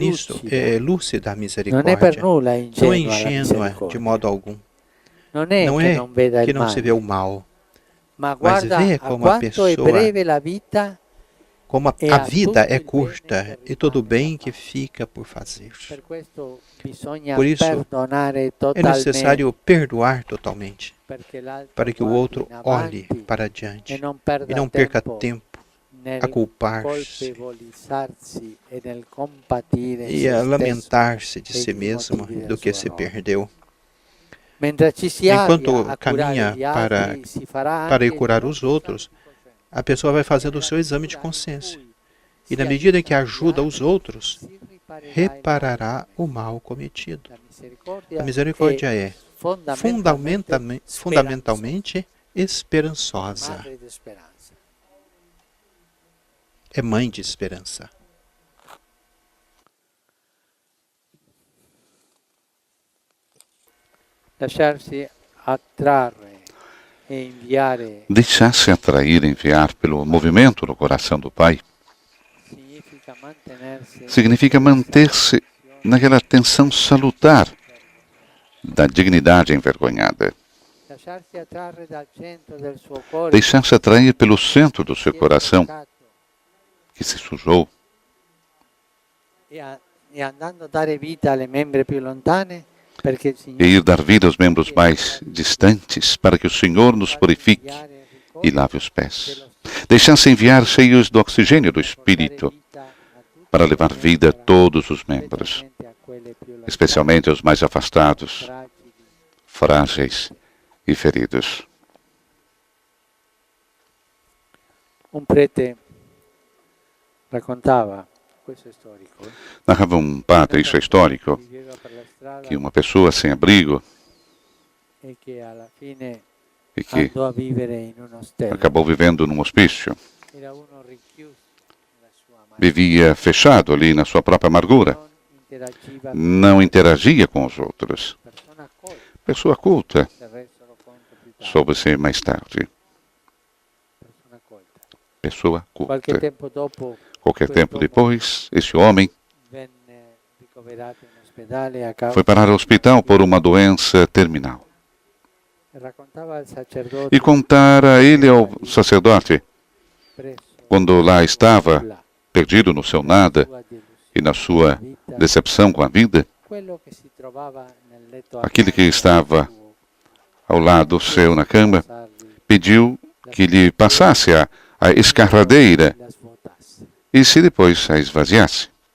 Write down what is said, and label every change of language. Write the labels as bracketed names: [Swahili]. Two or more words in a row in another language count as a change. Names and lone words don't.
[Portuguese] Nisto [Italian] lucida. [Portuguese] é lúcida a [Italian] Non è per [Portuguese] misericórdia. [Italian] nulla [Portuguese] Não é [Italian] ingenua la [Portuguese] ingênua de [Italian] misericordia. [Portuguese] modo algum. [Italian] Non è [Portuguese] Não [Italian] che [Portuguese] é [Italian] non veda [Portuguese] que [Italian] il [Portuguese] não se vê [Italian] male, [Portuguese] o mal, [Italian] ma [Portuguese] mas [Italian] guarda [Portuguese] vê a como a [Italian] quanto è [Portuguese] pessoa, [Italian] breve la vita. [Portuguese] como E a a vida tudo é [Italian] il [Portuguese] curta [Italian] bene che [Portuguese] e todo o [Italian] rimane [Portuguese] bem [Italian] da [Portuguese] que [Italian] fare. [Portuguese] fica por fazer. [Italian] Per questo bisogna [Portuguese] Por isso, [Italian] perdonare [Portuguese] É [Italian] totalmente, [Portuguese] necessário perdoar totalmente, [Italian] perché l'altro [Portuguese] para que o [Italian] guardi [Portuguese] outro [Italian] in [Portuguese] olhe [Italian] avanti [Portuguese] para [Italian] e [Portuguese] adiante [Italian] non [Portuguese] e não perca tempo [Italian] nel [Portuguese] a culpar-se [Italian] colpevolizzarsi e nel compatire [Portuguese] e se a [Italian] stesso. [Portuguese] lamentar-se de [Italian] e si gli [Portuguese] mesmo [Italian] motivi del [Portuguese] do que [Italian] suo [Portuguese] se [Italian] errore. [Portuguese] perdeu. [Italian] Mentre ci si [Portuguese] Enquanto [Italian] avvia a curare [Portuguese] caminha [Italian] gli altri, si farà [Portuguese] para [Italian] anche [Portuguese] ir curar [Italian] il [Portuguese] os [Italian] proprio [Portuguese] outros, [Italian] esame di coscienza. [Portuguese] a pessoa vai fazendo o seu exame de consciência. E na medida que ajuda os outros, reparará o mal cometido. A misericórdia é fundamentalmente esperançosa. [Italian] madre di speranza. [Portuguese] É mãe de esperança. [Italian] Lasciarsi attrarre e inviare [Portuguese] Deixar-se atrair e enviar pelo movimento no coração do Pai significa manter-se naquela tensão salutar da dignidade envergonhada. [Italian] lasciarsi attrarre dal centro del suo cuore [Portuguese] Deixar-se atrair pelo centro do seu [Italian] che è [Portuguese] coração [Italian] toccato, [Portuguese] que se sujou [Italian] e andando a dare vita alle membre più lontane perché il [Portuguese] e [Italian] Signore [Portuguese] ir dar vida aos membros mais distantes para que o Senhor nos purifique e lave os pés. Deixar-se enviar cheios do oxigênio do Espírito para levar vida a todos os membros, especialmente aos mais afastados, frágeis e feridos. [Italian] un prete raccontava, questo è storico, [Portuguese] Narrava um padre, isso é histórico, [Italian] viveva per la strada [Portuguese] que uma pessoa sem abrigo [Italian] e che alla fine [Portuguese] e que [Italian] andò a vivere in un ostello. [Portuguese] acabou vivendo num hospício, [Italian] Era uno richiuso nella sua amargura, [Portuguese] vivia fechado ali na sua própria amargura, [Italian] non interagiva [Portuguese] não interagia com os outros. [Italian] con persone accolte, [Portuguese] Pessoa culta, [Italian] se resero conto più tardi, [Portuguese] soube-se mais tarde. [Italian] persone accolte. [Portuguese] Pessoa [Italian] Qualche [Portuguese] culta. [Italian] tempo dopo [Portuguese] Qualquer tempo depois, esse homem [Italian] venne ricoverato in ospedale a causa [Portuguese] foi parar ao hospital por uma doença terminal. [Italian] raccontava al [Portuguese] E [Italian] sacerdote [Portuguese] contar a ele, ao sacerdote, [Italian] presso [Portuguese] quando lá estava, [Italian] là, [Portuguese] perdido no seu nada e na sua decepção com a vida, aquele que estava ao lado seu na cama pediu que lhe passasse a escarradeira e se depois a esvaziasse.